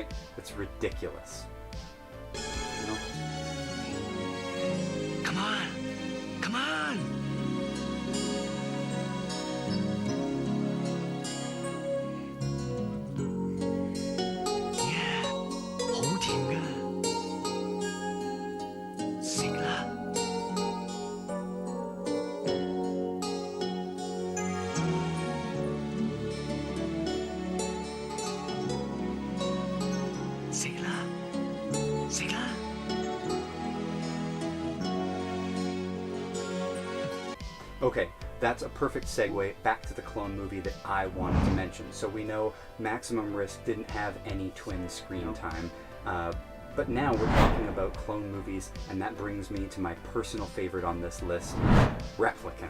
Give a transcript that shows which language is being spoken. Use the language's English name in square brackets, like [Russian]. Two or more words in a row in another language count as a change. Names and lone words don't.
[English] It's ridiculous. You know? Come on! Come on! Yeah, [Cantonese] 好甜㗎。食啦。食啦，食啦。 [English] Okay, that's a perfect segue back to the clone movie that I wanted to mention. So we know Maximum Risk didn't have any twin screen time, but now we're talking about clone movies, and that brings me to my personal favorite on this list, Replicant.